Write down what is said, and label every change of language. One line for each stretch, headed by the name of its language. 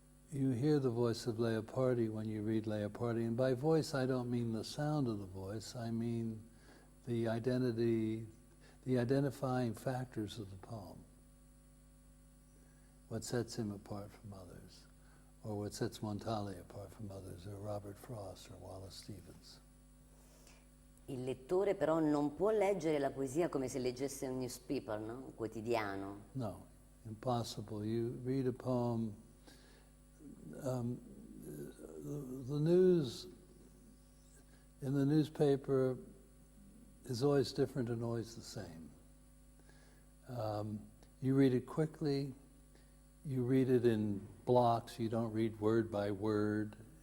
English: You hear the voice of Leopardi when you read Leopardi, and by voice I don't mean the sound of the voice, I mean the identifying factors of the poem. what sets him apart from others, or what sets Montale apart from others, or Robert Frost, or Wallace Stevens.
Italian: Il lettore però non può leggere la poesia come se leggesse un newspaper, no? Un quotidiano.
English: No, impossible. You read a poem, the news in the newspaper is always different and always the same. You read it quickly, you read it in blocks, you don't read word by word.